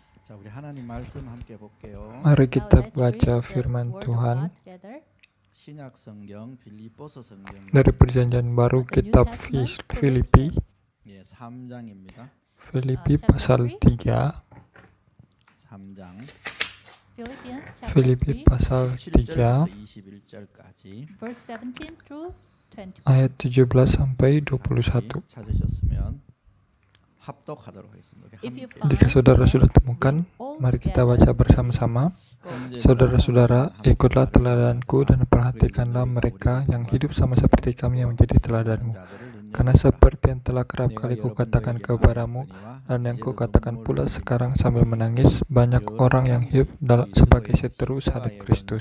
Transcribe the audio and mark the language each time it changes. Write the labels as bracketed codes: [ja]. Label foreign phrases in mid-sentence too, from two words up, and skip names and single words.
[ko] 자, 우리 하나님 말씀 함께 볼게요. [id] Mari kita baca firman Tuhan [ko] 신약 성경 빌립보서 성경 [id] dari Perjanjian Baru kitab Filipi, [ko] 예, 3장입니다. [id] Filipi pasal 3, [ko] 3장 [id] Filipi pasal 3 [ko] 21절까지 [id] ayat 17 sampai 21. [ko] 찾으셨으면 합독하도록 하겠습니다. 우리 함께. [id] Jika saudara sudah temukan, mari kita baca bersama-sama. Saudara-saudara, ikutlah teladanku dan perhatikanlah mereka yang hidup sama seperti kami yang menjadi teladanmu. Karena seperti yang telah kerap kali kukatakan kepadamu, dan yang kukatakan pula sekarang sambil menangis, banyak orang yang hidup sebagai seteru salib Kristus.